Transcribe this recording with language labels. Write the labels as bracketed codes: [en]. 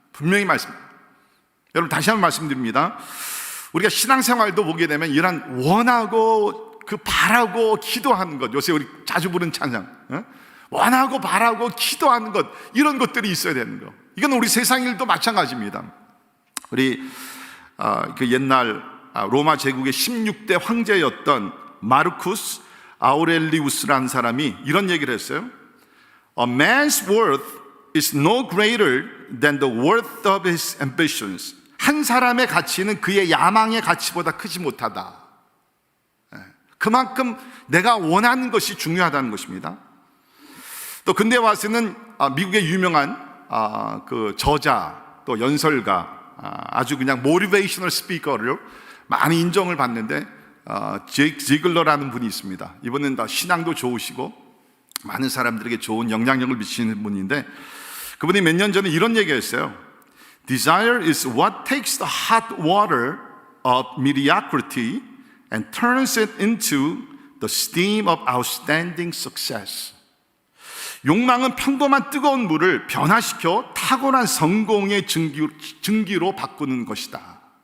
[ko] 분명히 여러분, 다시 한번 말씀드립니다. 우리가 신앙생활도 보게 되면 이런 원하고 그 바라고 기도하는 것, 요새 우리 자주 부르는 찬양, 원하고 바라고 기도하는 것, 이런 것들이 있어야 되는 거. 이건 우리 세상 일도 마찬가지입니다. 우리 그 옛날 로마 제국의 16대 황제였던 마르쿠스 아우렐리우스라는 사람이 이런 얘기를 했어요. [en] A man's worth is no greater than the worth of his ambitions. [ko] 한 사람의 가치는 그의 야망의 가치보다 크지 못하다. 그만큼 내가 원하는 것이 중요하다는 것입니다. 또 근대 와서는 미국의 유명한 그 저자 또 연설가, 아주 그냥 모티베이셔널 스피커를 많이 인정을 받는데 제이크 지글러라는 분이 있습니다. 이분은 다 신앙도 좋으시고 많은 사람들에게 좋은 영향력을 미치는 분인데, 그분이 몇 년 전에 이런 얘기했어요. [en] Desire is what takes the hot water of mediocrity and turns it into the steam of outstanding success. [ko] 욕망은 평범한 뜨거운 물을 변화시켜 탁월한 성공의 증기로 바꾸는 것이다.